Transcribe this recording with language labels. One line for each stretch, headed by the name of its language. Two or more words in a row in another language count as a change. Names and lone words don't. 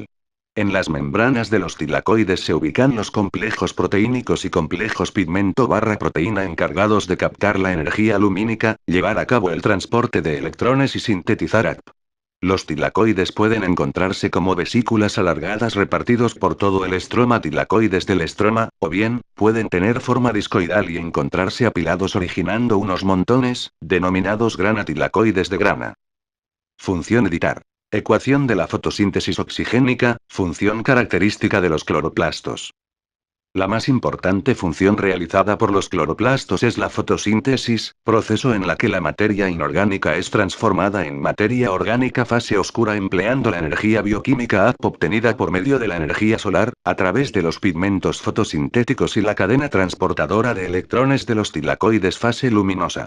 Spanish: En las membranas de los tilacoides se ubican los complejos proteínicos y complejos pigmento/proteína encargados de captar la energía lumínica, llevar a cabo el transporte de electrones y sintetizar ATP. Los tilacoides pueden encontrarse como vesículas alargadas repartidos por todo el estroma tilacoides del estroma, o bien, pueden tener forma discoidal y encontrarse apilados originando unos montones, denominados grana tilacoides de grana. Función editar. Ecuación de la fotosíntesis oxigénica, función característica de los cloroplastos. La más importante función realizada por los cloroplastos es la fotosíntesis, proceso en la que la materia inorgánica es transformada en materia orgánica fase oscura empleando la energía bioquímica ATP obtenida por medio de la energía solar, a través de los pigmentos fotosintéticos y la cadena transportadora de electrones de los tilacoides fase luminosa.